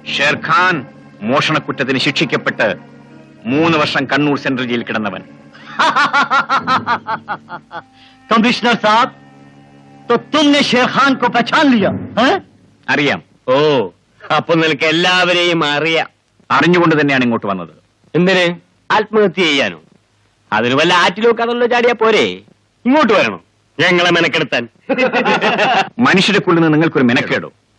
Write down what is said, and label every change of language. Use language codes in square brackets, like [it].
[ml] ഷേർഖാൻ മോഷണക്കുറ്റത്തിന് ശിക്ഷിക്കപ്പെട്ട് 3 വർഷം കണ്ണൂർ സെൻട്രൽ ജയിലിൽ കിടന്നവൻ. [hi] കമ്മീഷണർ സാബ്, तो तुमने शेर खान को पहचान लिया? [ml] അറിയാം. ഓ, അപ്പൊ നിനക്ക് എല്ലാവരെയും അറിയാം. അറിഞ്ഞുകൊണ്ട് തന്നെയാണ് ഇങ്ങോട്ട് വന്നത്. എന്തിന്? ആത്മഹത്യ ചെയ്യാനോ? അതിന് വല്ല ആറ്റിലൊക്കെ അതല്ലോ ചാടിയാ പോരെ? ഇങ്ങോട്ട് വരണം ഞങ്ങളെ മെനക്കെടുത്താൻ. മനുഷ്യരെ കൊള്ളുന്ന നിങ്ങൾക്കൊരു മെനക്കേടോ?